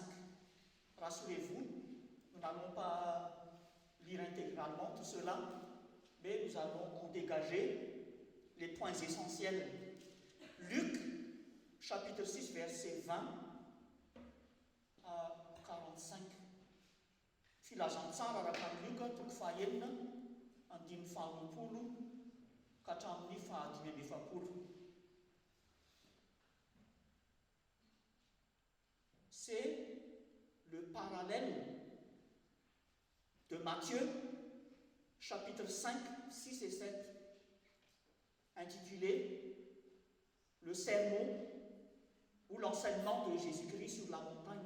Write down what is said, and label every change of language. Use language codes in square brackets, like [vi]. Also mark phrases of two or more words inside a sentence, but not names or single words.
[fr] Rassurez-vous, nous n'allons pas lire intégralement tout cela, mais nous allons en dégager les points essentiels. Luc, chapitre 6, verset 20 à 45. [mg] Filazan tsara raha ny Luka toko fahaenina andiny faharoapolo ka hatramin'ny fahadimy amby efapolo. [fr] C'est le parallèle de Matthieu, chapitre 5, 6 et 7, intitulé Le sermon ou l'enseignement de Jésus-Christ sur la montagne.